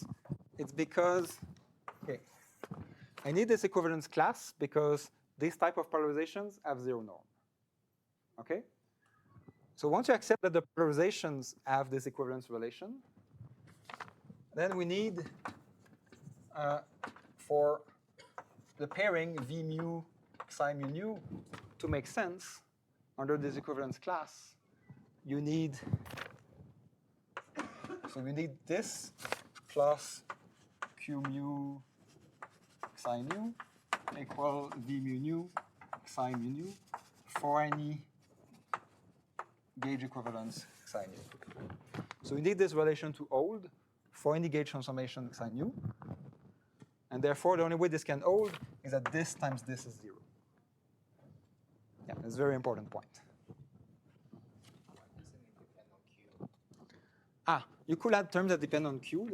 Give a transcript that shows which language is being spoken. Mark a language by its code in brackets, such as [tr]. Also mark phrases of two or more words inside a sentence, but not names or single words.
[en] It's because, okay, I need this equivalence class because these type of polarizations have 0 norm. Okay? So once you accept that the polarizations have this equivalence relation, then we need, for the pairing V mu psi mu nu to make sense under this equivalence class, you need, so we need this plus Q mu psi nu equal V mu nu psi mu nu for any gauge equivalence psi nu. So we need this relation to hold for any gauge transformation psi nu. And therefore, the only way this can hold is that this times this is 0. Yeah, that's a very important point. You could add terms that depend on Q.